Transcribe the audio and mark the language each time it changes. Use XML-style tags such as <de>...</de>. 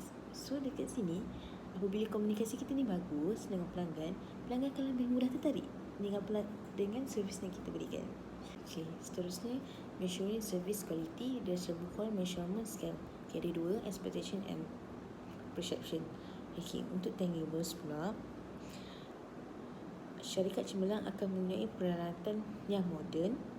<ms>So dekat sini, apabila komunikasi kita ni bagus dengan pelanggan akan lebih mudah tertarik dengan servis yang kita berikan.</ms> <en>Okay, seterusnya measuring service quality. There's a book called measurement scale. Okay,</en> <ms>ada dua,</ms> <en>expectation and perception.</en> <ms>Okay, untuk tangibles pula, syarikat cemerlang akan mempunyai peralatan yang moden.</ms>